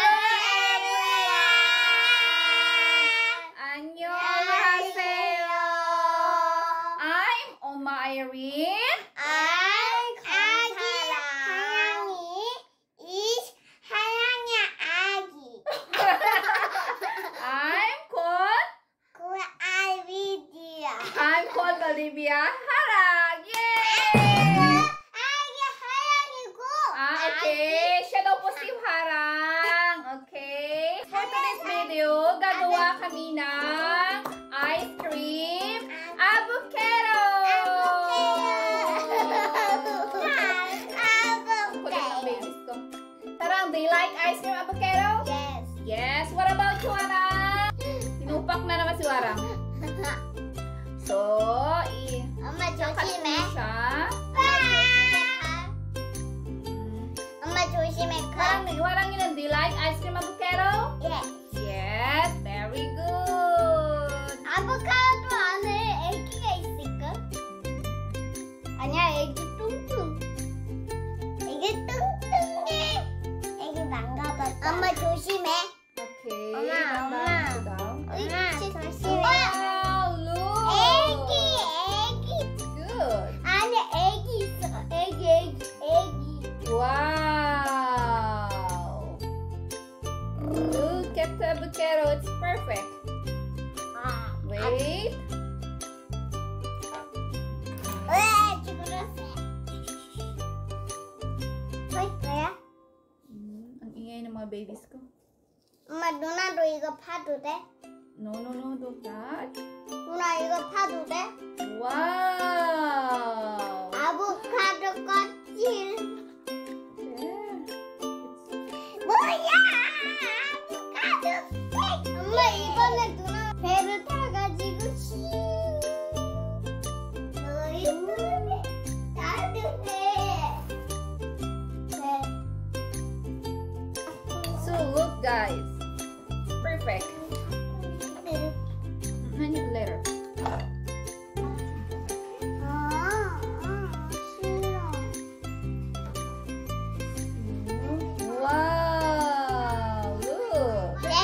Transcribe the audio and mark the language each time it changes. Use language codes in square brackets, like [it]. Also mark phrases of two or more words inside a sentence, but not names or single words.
[ko] 안녕하세요. [en] I'm Oma Irene. I'm 하양이 is 하양이 아기. I'm called Baldivia. Harag. Yay! [ko] 아기 하양이고. [tl] Okay. Siya daw po si Harang. [en] Okay. For today's video, [tl] gagawa kami ng [en] ice cream avocado. [tl] Kulit ng babies ko. [en] Tarang, do you like ice cream avocado? Yes. Yes. What about you, Harang? [tl] Sinupak na naman si Harang. [en] So, [ko] 엄마 [tl] i-cut [ko] 조심해. [tl] mo siya. [ko] 엄마 조심해. [tl] Harang yun, [en] do you like ice cream avocado? Yes. Yes, very good. [ko] 아보카도 안에 애기가 있을까? 아니야, 애기 뚱뚱. 애기 뚱뚱해. 애기 망가졌다. 엄마 조심해. [en] Okay. [ko] 엄마. [en] Wow, [ko] 조심해. [en] look. [ko] 애기. [en] Good. [ko] 안에 애기 있어. 애기. [en] Wow. Look at the avocado. It's perfect. Wait. [ko] 왜 죽었어? 뭐야? [tl] Ang ingay ng mga babies ko. [ko] 엄마 누나도 이거 파도 돼? [en] No, don't touch. [ko] 누나 이거 파도 돼? [en] Wow. [ko] 아보카도 껍질. [en] Yeah. [ko] 뭐야? 아보카도 스틱. 엄마 이번에 누나 배를 타가지고 슈. [en] So look, guys. Perfect. Hand it later. Wow. Look.